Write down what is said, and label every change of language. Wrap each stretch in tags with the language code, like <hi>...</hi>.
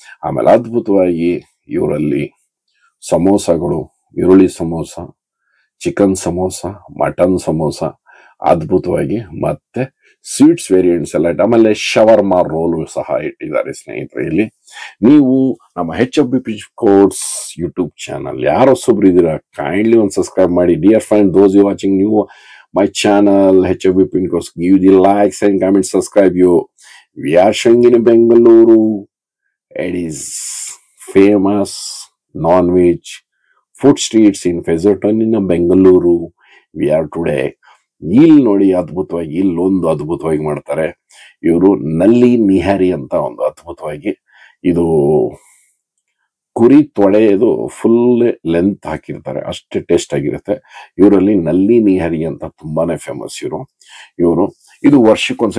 <kn>ಆಮೇಲೆ ಅದ್ಭುತವಾಗಿ ಇವರಲ್ಲಿ ಸಮೋಸಗಳು, ಈರುಳ್ಳಿ ಸಮೋಸ, ಚಿಕನ್ ಸಮೋಸ, ಮಟನ್ ಸಮೋಸ ಅದ್ಭುತವಾಗಿ, ಮತ್ತೆ ಸ್ವೀಟ್ಸ್ ವೇರಿಯಂಟ್ಸ್ ಎಲ್ಲ. ಆಮೇಲೆ ಶವರ್ಮಾ ರೋಲು ಸಹ ಇಟ್ಟಿದ್ದಾರೆ ಸ್ನೇಹಿತರೆ. ಇಲ್ಲಿ ನೀವು ನಮ್ಮ HFB ಕೋರ್ಸ್ ಯೂಟ್ಯೂಬ್ ಚಾನಲ್ ಯಾರು ಹೊಸಬ್ರು ಇದ್ದೀರಾ, ಕೈಂಡ್ಲಿ ಒಂದು ಸಬ್ಸ್ಕ್ರೈಬ್ ಮಾಡಿ.</kn> <en>Dear friend, those you watching new my channel HFB course, give the likes and comments, subscribe you. We are showing in Bengaluru. It is famous non-veg food streets in Fezzerton in Bengaluru. We are today.</en> <kn>ಇಲ್ಲಿ ನೋಡಿ, ಅದ್ಭುತವಾಗಿ ಇಲ್ಲೊಂದು ಅದ್ಭುತವಾಗಿ ಮಾಡ್ತಾರೆ ಇವರು. ನಲ್ಲಿ ನಿಹಾರಿ ಅಂತ ಒಂದು ಅದ್ಭುತವಾಗಿ, ಇದು ಕುರಿ ತೊಳೆದು ಫುಲ್ ಲೆಂತ್ ಹಾಕಿರ್ತಾರೆ, ಅಷ್ಟೇ ಟೇಸ್ಟ್ ಆಗಿರುತ್ತೆ. ಇವರಲ್ಲಿ ನಲ್ಲಿ ನಿಹಾರಿ ಅಂತ ತುಂಬಾನೇ ಫೇಮಸ್ ಇವರು. ಇದು ವರ್ಷಕ್ಕೊಂದ್ಸ.</kn>